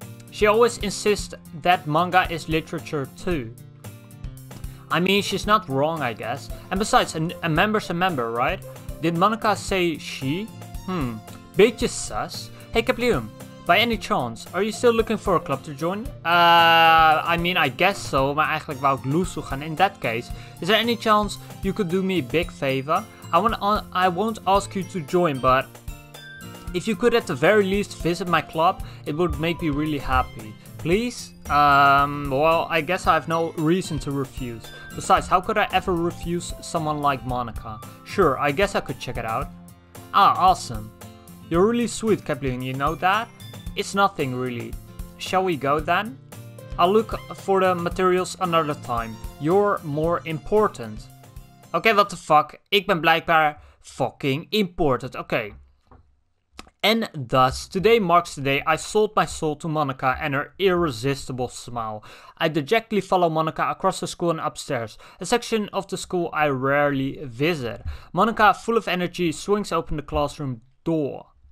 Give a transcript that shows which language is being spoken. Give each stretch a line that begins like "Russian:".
English: She always insists that manga is literature too. I mean, she's not wrong, I guess. And besides, a member's a member, right? Did Monica say she?
Dutch: Beetje sus.
English: Hey Kaplium, by any chance, are you still looking for a club to join? I mean, I guess so,
Dutch: maar eigenlijk wou ik loose gaan.
English: In that case, is there any chance you could do me a big favor? I won't ask you to join, but if you could at the very least visit my club, it would make me really happy. Please? Well, I guess I have no reason to refuse. Besides, how could I ever refuse someone like Monica? Sure, I guess I could check it out. Ah, awesome. You're really sweet, Kaplan, you know that? It's nothing really. Shall we go then? I'll look for the materials another time. You're more important. Okay, what the fuck?
Dutch: Ik ben blijkbaar
English: fucking important. Okay. And thus, today marks the day I sold my soul to Monica and her irresistible smile. I dejectedly follow Monica across the school and upstairs, a section of the school I rarely visit. Monica, full of energy, swings open the classroom door.